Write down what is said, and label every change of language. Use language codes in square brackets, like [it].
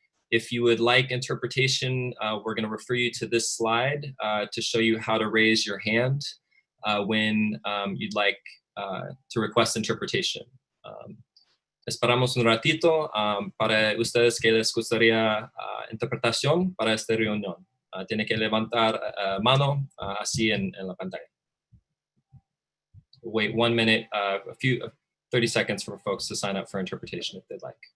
[en] If you would like interpretation, we're going to refer you to this slide to show you how to raise your hand when you'd like to request interpretation. [es] Esperamos un ratito para ustedes que les gustaría interpretación para esta reunión. Tiene que levantar mano así en la pantalla. [en] Wait 1 minute, 30 seconds for folks to sign up for interpretation if they'd like.